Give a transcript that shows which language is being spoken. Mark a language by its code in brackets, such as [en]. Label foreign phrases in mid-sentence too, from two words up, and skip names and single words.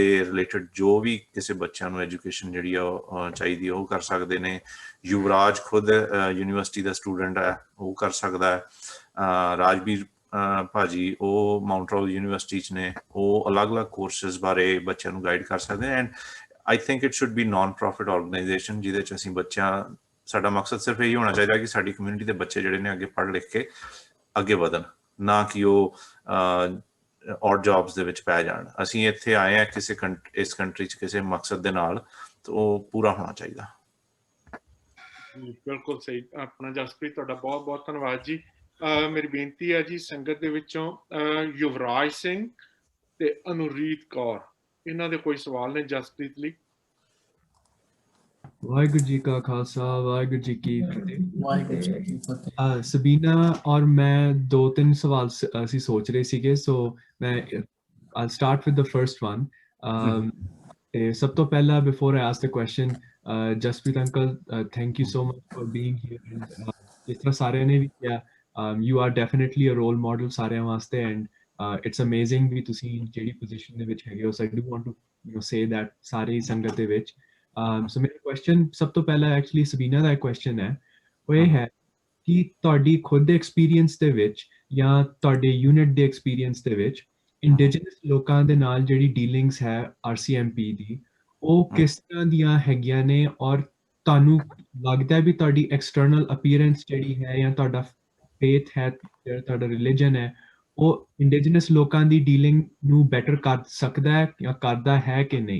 [pa] ਰਿਲੇਟਡ ਜੋ ਵੀ ਕਿਸੇ ਬੱਚਿਆਂ ਨੂੰ ਐਜੂਕੇਸ਼ਨ ਜਿਹੜੀ ਆ ਉਹ ਚਾਹੀਦੀ ਉਹ ਕਰ ਸਕਦੇ ਨੇ ਯੁਵਰਾਜ ਖੁਦ ਯੂਨੀਵਰਸਿਟੀ ਦਾ ਸਟੂਡੈਂਟ ਹੈ ਉਹ ਕਰ ਸਕਦਾ ਹੈ ਰਾਜਵੀਰ ਭਾਜੀ ਉਹ ਮਾਊਂਟ ਰੋਲ ਯੂਨੀਵਰਸਿਟੀ 'ਚ ਨੇ ਉਹ ਅਲੱਗ-ਅਲੱਗ ਕੋਰਸਿਸ ਬਾਰੇ ਬੱਚਿਆਂ ਨੂੰ ਗਾਈਡ ਕਰ ਸਕਦੇ [en] and I think it should be non-profit organization [pa] ਜਿਹਦੇ 'ਚ ਅਸੀਂ ਬੱਚਿਆਂ ਸਾਡਾ ਮਕਸਦ ਸਿਰਫ ਇਹੀ ਹੋਣਾ ਚਾਹੀਦਾ ਕਿ ਸਾਡੀ ਕਮਿਊਨਿਟੀ ਦੇ ਬੱਚੇ ਜਿਹੜੇ ਨੇ ਅੱਗੇ ਪੜ੍ਹ ਲਿਖ ਕੇ ਅੱਗੇ ਵਧਣ ਨਾ ਕਿ ਉਹ [en] odd jobs [pa] ਦੇ ਵਿੱਚ ਪੈ ਜਾਣ ਅਸੀਂ ਇੱਥੇ ਆਏ ਹਾਂ ਕਿਸੇ ਇਸ ਕੰਟਰੀ 'ਚ ਕਿਸੇ ਮਕਸਦ ਦੇ ਨਾਲ ਤਾਂ ਉਹ ਪੂਰਾ ਹੋਣਾ ਚਾਹੀਦਾ ਬਿਲਕੁਲ ਸਹੀ ਆਪਣਾ ਜਸਪ੍ਰੀਤ ਤੁਹਾਡਾ ਬਹੁਤ ਬਹੁਤ ਧੰਨਵਾਦ ਜੀ ਮੇਰੀ ਬੇਨਤੀ ਹੈ ਜੀ ਸੰਗਤ ਦੇ ਵਿੱਚੋਂ ਯੁਵਰਾਜ ਸਿੰਘ ਤੇ ਅਨੁਰੀਤ ਕੌਰ ਇਹਨਾਂ ਦੇ ਕੋਈ ਸਵਾਲ ਨੇ ਜਸਪ੍ਰੀਤ ਲਈ ਵਾਹਿਗੁਰੂ ਜੀ ਕਾ ਖਾਲਸਾ ਵਾਹਿਗੁਰੂ ਜੀ ਕੀ ਫਤਿਹ ਸਬੀਨਾ ਔਰ ਮੈਂ ਦੋ ਤਿੰਨ ਸਵਾਲ ਅਸੀਂ ਸੋਚ ਰਹੇ ਸੀਗੇ ਸੋ ਮੈਂ [en] I'll start with the first one [pa] ਤੇ ਸਭ ਤੋਂ ਪਹਿਲਾਂ [en] before I ask the question [pa] ਜਸਪ੍ਰੀਤ ਅੰਕਲ thank [en] you so much for being here [pa] ਜਿਸ ਤਰ੍ਹਾਂ ਸਾਰਿਆਂ ਨੇ ਵੀ ਕਿਹਾ [en] you are definitely a role model [pa] ਸਾਰਿਆਂ ਵਾਸਤੇ [en] and it's amazing [pa] ਵੀ ਤੁਸੀਂ ਜਿਹੜੀ ਪੋਜੀਸ਼ਨ ਦੇ ਵਿੱਚ ਹੈਗੇ ਹੋ [en] so I do want to say that [pa] ਸਾਰੀ ਸੰਗਤ ਦੇ ਵਿੱਚ so ਮੇਰਾ ਕੁਐਸਚਨ ਸਭ ਤੋਂ ਪਹਿਲਾਂ ਐਕਚੁਅਲੀ ਸਬੀਨਾ ਦਾ ਕੁਐਸਚਨ ਹੈ ਉਹ ਇਹ ਹੈ ਕਿ ਤੁਹਾਡੀ ਖੁਦ ਦੇ ਐਕਸਪੀਰੀਅੰਸ ਦੇ ਵਿੱਚ ਜਾਂ ਤੁਹਾਡੇ ਯੂਨਿਟ ਦੇ ਐਕਸਪੀਰੀਅੰਸ ਦੇ ਵਿੱਚ ਇੰਡੀਜਨਸ ਲੋਕਾਂ ਦੇ ਨਾਲ ਜਿਹੜੀ ਡੀਲਿੰਗਸ ਹੈ RCMP ਦੀ ਉਹ ਕਿਸ ਤਰ੍ਹਾਂ ਦੀਆਂ ਹੈਗੀਆਂ ਨੇ ਔਰ ਤੁਹਾਨੂੰ ਲੱਗਦਾ ਵੀ ਤੁਹਾਡੀ [en] external appearance [pa] ਜਿਹੜੀ ਹੈ ਜਾਂ ਤੁਹਾਡਾ ਫੇਥ ਹੈ ਤੁਹਾਡਾ ਰਿਲੀਜਨ ਹੈ ਉਹ ਇੰਡੀਜਨਸ ਲੋਕਾਂ ਦੀ ਡੀਲਿੰਗ ਨੂੰ ਬੈਟਰ ਕਰ ਸਕਦਾ ਹੈ ਜਾਂ ਕਰਦਾ ਹੈ ਕਿ ਨਹੀਂ?